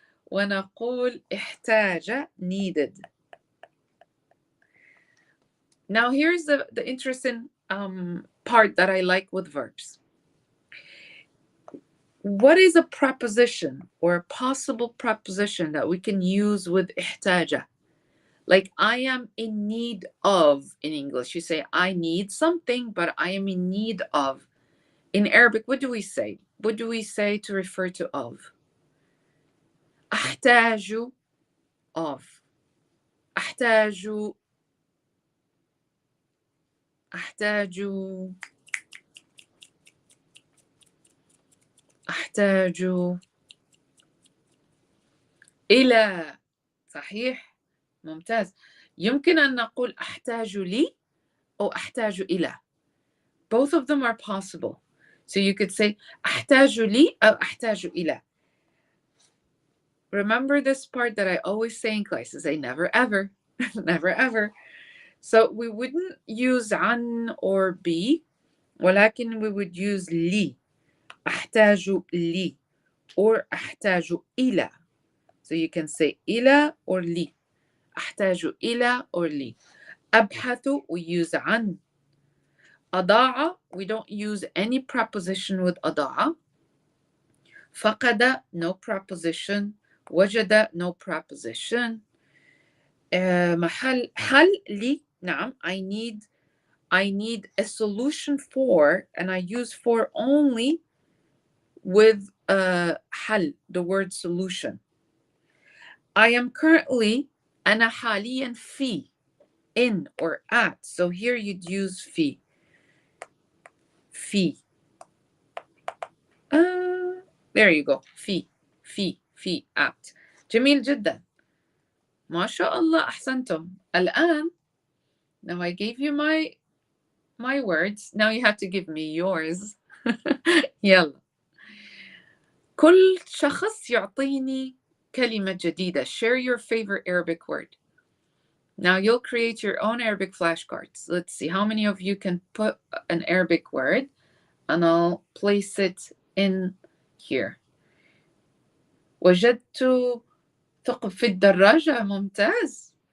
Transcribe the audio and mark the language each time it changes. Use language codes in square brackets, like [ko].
[ar] ونقول احتاج needed. [en] Now here's the interesting part that I like with verbs. What is a preposition or a possible preposition that we can use with احتاج? Like I am in need of in English. You say I need something, but I am in need of. In Arabic, what do we say? What do we say to refer to of? [ar] أحتاج of. أحتاج. أحتاج. أحتاج إلى. صحيح. ممتاز. يمكن أن نقول أحتاج لي أو أحتاج إلى. [en] Both of them are possible. So you could say [ar] أحتاج لي أو أحتاج إلى. [en] Remember this part that I always say in classes, I never ever, never ever. So we wouldn't use عن or be, ولكن we would use لي. [ar] أحتاج لي or أحتاج إلى. [en] So you can say إلى or لي. [ar] أحتاج إلى or لي. [en] أبحث, we use عن. أضاع, we don't use any preposition with أضاع. فقد, no preposition. وجد, no preposition. محل, حل لي, نعم, I need a solution for, and I use for only with حل, the word solution. I am currently, [ar] أنا حاليا في, [en] in or at. So here you'd use في. [ar] في. [en] There you go. في at. [ar] جميل جدا. ما شاء الله أحسنتم. [en] الآن, now I gave you my words. Now you have to give me yours. [ar] يلا. كل شخص يعطيني كلمة جديدة. [en] Share your favorite Arabic word. Now you'll create your own Arabic flashcards. Let's see how many of you can put an Arabic word, and I'll place it in here. [ar] وجدت ثقب في الدراجة. ممتاز.